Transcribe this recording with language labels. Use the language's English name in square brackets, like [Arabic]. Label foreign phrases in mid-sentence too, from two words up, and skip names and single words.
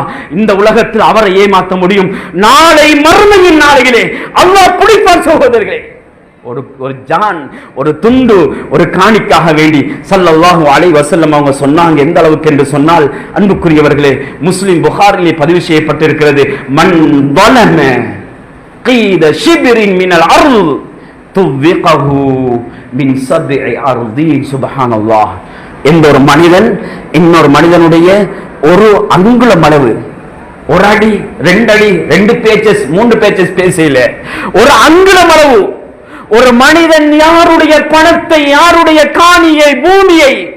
[Tamil] இந்த உலகத்தில் அவரை ஏமாற்ற முடியும், நாளை மறுமையின் நாளையிலே அல்லாஹ் பிடிப்பான். சகோதரர்களே, ஒரு ஜான் ஒரு துண்டு ஒரு காணிக்காக வேண்டி [Arabic] صلى الله عليه وسلم [Tamil] அவங்க சொன்னாங்க. எந்த அளவுக்கு என்று சொன்னால், அன்புக்குரியவர்களே, முஸ்லிம் புகாரிலே பதிவு செய்யப்பட்டிருக்கிறது, [Arabic] من ظلم قيد شبر من الأرض طوقه من 7 أراضين. سبحان الله. [Tamil] எந்த ஒரு மனிதன் இன்னொரு மனிதனுடைய ஒரு அங்குலம் அளவு, ஒரு அடி 2 அடி 2 பேச்சஸ் 3 பேச்சஸ் பேசல, ஒரு அங்குலம் அளவு ஒரு மனிதன் யாருடைய பணத்தை, யாருடைய காணியை, பூமியை